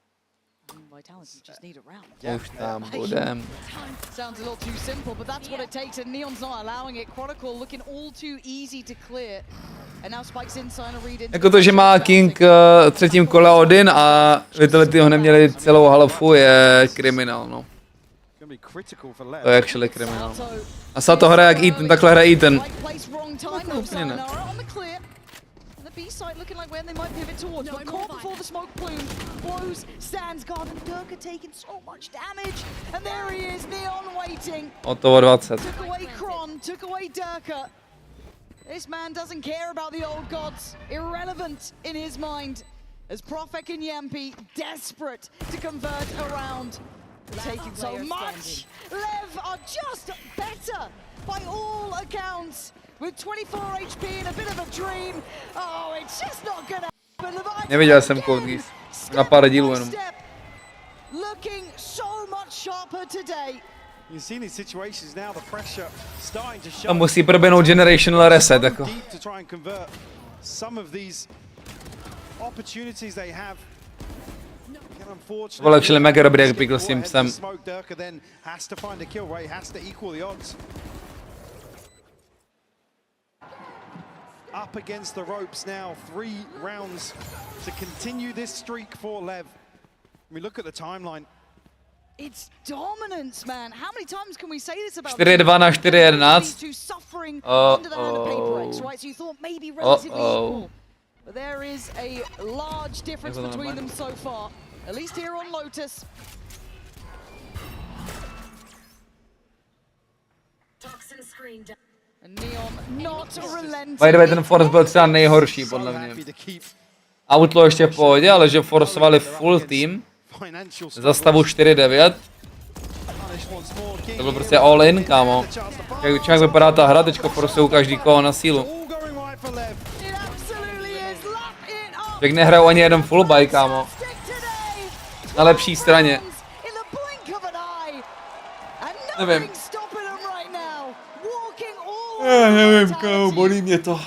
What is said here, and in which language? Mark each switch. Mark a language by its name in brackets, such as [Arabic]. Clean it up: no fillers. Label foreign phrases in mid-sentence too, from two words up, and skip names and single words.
[Czech] Už tam budem. [English] Sounds a little too simple, but that's what it takes, and Neon's not allowing it. Chronicle looking all too easy to clear. And now Spike's inside a read into... [Czech] Jako to, že má King třetím kole Odin a Vitality ho neměli celou halfu, je kriminál, no. To je actually kriminál. A Sato hraje jak Ethan, takhle hraje Ethan. No, úplně ne. [English] B-side looking like where they might pivot towards, but caught before the smoke plume. Blows, stands guard, and Derke taking so much damage. And there he is, Neon waiting. [Czech] Hotovo 20. [English] Took away Kron, took away Derke. This man doesn't care about the old gods. Irrelevant in his mind. As Profek and Yampi desperate to convert around. Taking so much. LEV are just better by all accounts. With 24 HP and a bit of a dream. Oh, it's just not gonna happen. [Czech] Neviděl jsem Code Geass. Na pár dílů jenom. [English] Looking so much sharper today. [Czech] A musí proběhnout generational reset, jako. Vole, všeli mega dobrý, jak pikl s tím psem. [English] Up against the ropes now, 3 rounds to continue this streak for LEV. I mean, look at the timeline. It's dominance, man. How many times can we say this about [Czech] 4-2 na 4-11. [English] Suffering under the hand of Paper X, right? So you thought maybe relatively equal. But there is a large difference between them so far. At least here on Lotus. By the way, [Czech] ten force byl třeba nejhorší, podle mě. Outlaw ještě v pohodě, ale že forsovali full team za stavu 4-9. To byl prostě [English] all in, [Czech] kámo. Jak vypadá ta hra, teďko forsují každý kolo na sílu. Jak nehrajou ani jeden full buy, kámo. Na lepší straně. Nevím. Nevím, kámo, bolí mě to.